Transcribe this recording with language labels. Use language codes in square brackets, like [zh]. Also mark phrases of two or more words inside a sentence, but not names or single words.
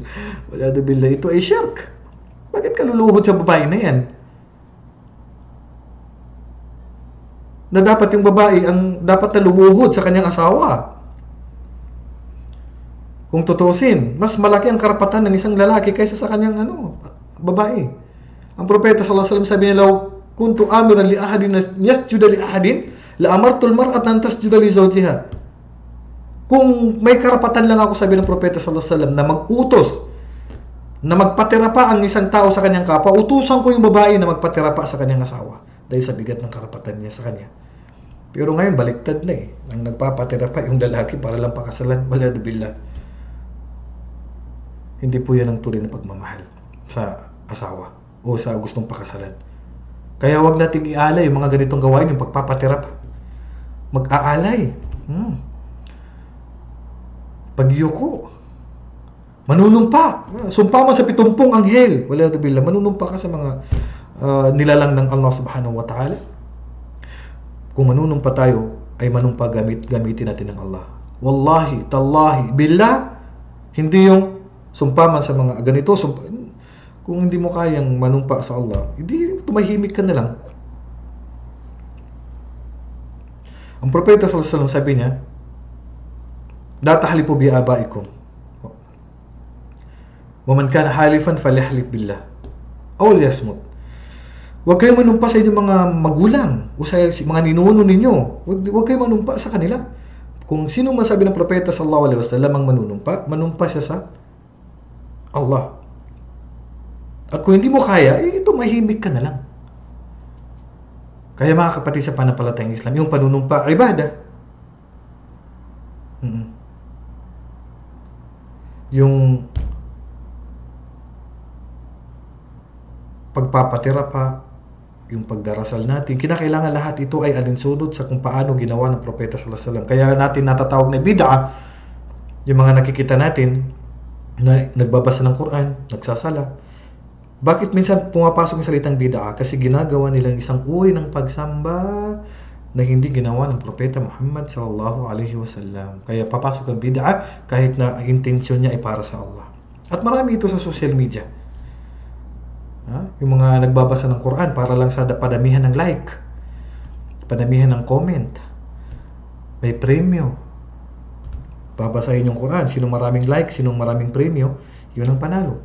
[tl] Wala na billah, ito ay shirk. Bakit ka luluhod sa babae na yan? Na dapat yung babae ang dapat na lumuhod sa kanyang asawa. Kung tutusin, mas malaki ang karapatan ng isang lalaki kaysa sa kanyang babae. Ang propeta [ar] صلى الله عليه وسلم [tl] sabi niya, [ar] "لو كنت آمرا لأحد يسجد لأحد، لأمرت المرأة أن تسجد لزوجها." [tl] Kung may karapatan lang ako, sabi ng propeta [ar] صلى الله عليه وسلم, [tl] na mag-utos na magpatira pa ang isang tao sa kanyang kapwa, utusan ko yung babae na magpatira pa sa kanyang asawa dahil sa bigat ng karapatan niya sa kanya. Pero ngayon baliktad na eh. Ang nagpapatira pa yung lalaki para lang pakasalan, wala billah. Hindi po yan ang tunay na pagmamahal sa asawa o sa gustong pakasalan. Kaya wag nating ialay yung mga ganitong gawain, yung pagpapatira pa. Mag-aalay. Pagyuko. Manunumpa. Sumpa mo sa 70 anghel. Wala billah. Manunumpa ka sa mga nilalang ng Allah [ar] سبحانه وتعالى. [tl] Kung manunumpa tayo, ay manumpa gamitin natin ng Allah. [ar] والله، تالله، بالله, [tl] hindi yung sumpa man sa mga ganito, sumpa. Kung hindi mo kayang manumpa sa Allah, hindi tumahimik ka na lang. Ang propeta [ar] صلى الله عليه وسلم [tl] sabi niya, [ar] "لا تحلفوا بآبائكم. ومن كان حالفا فليحلف بالله. أو ليصمت." [tl] Huwag kayong manumpa sa inyong mga magulang o sa mga ninuno ninyo. Huwag kayong manumpa sa kanila. Kung sino man sabi ng propeta [ar] صلى الله عليه وسلم [tl] ang manumpa siya sa Allah. At kung hindi mo kaya, tumahimik ka na lang. Kaya mga kapatid sa pananampalatayang Islam, yung panunumpa, ibadah. Yung pagpapatira pa, yung pagdarasal natin, kinakailangan lahat ito ay alinsunod sa kung paano ginawa ng propeta [ar] صلى الله عليه وسلم. [tl] Kaya natin natatawag na bid'ah yung mga nakikita natin na nagbabasa ng Quran, nagsasala. Bakit minsan pumapasok yung salitang bid'ah? Kasi ginagawa nilang isang uri ng pagsamba na hindi ginawa ng propeta Muhammad [ar] صلى الله عليه وسلم. [tl] Kaya papasok ang bid'ah kahit na intensyon niya ay para sa Allah. At marami ito sa [en] social media. [tl] Yung mga nagbabasa ng Quran para lang sa padamihan ng like, padamihan ng comment, may premyo. Babasahin yung Quran, sinong maraming like, sinong maraming premyo, yun ang panalo.